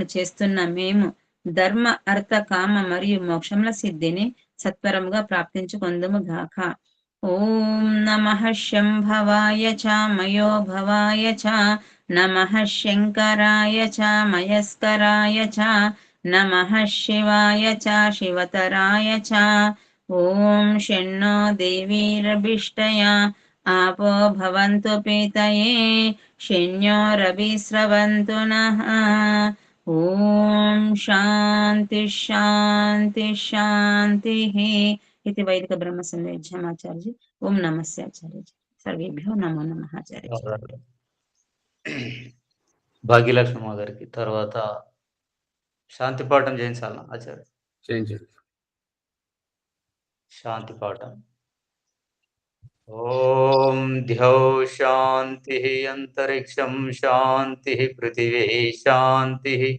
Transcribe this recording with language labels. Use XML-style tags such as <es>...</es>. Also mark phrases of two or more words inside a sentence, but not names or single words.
<te>చేస్తున్న మేము ధర్మ అర్థ కామ మరియు మోక్షముల సిద్ధిని సత్వరముగా ప్రాప్తించుకొందుము గాక</te> <sa>ओं नमः शंभवाय च मयो भवाय च नमः शंकराय च मयस्कराय च नमः शिवाय च शिवतराय च ओं षण्णो देवीरभिष्टया आपो भवन्तु पीतये शन्यो रविस्रवन्तु नः ॐ शान्ति शान्ति शान्तिः इति वैदिक ब्रह्म संदेशमाचार्य ओम नमस्ते आचार्य सर्वेभ्यो नमो नमः आचार्य</sa> <te>భాగ్యలక్ష్మి గారికి తర్వాత శాంతి పాఠం చేయించాలన్నా ఆచార్య చేయించండి.</te> <sa>शान्ति पाठं ओं द्यौ शान्ति अन्तरिक्षं शान्ति पृथिवी शान्ति</sa>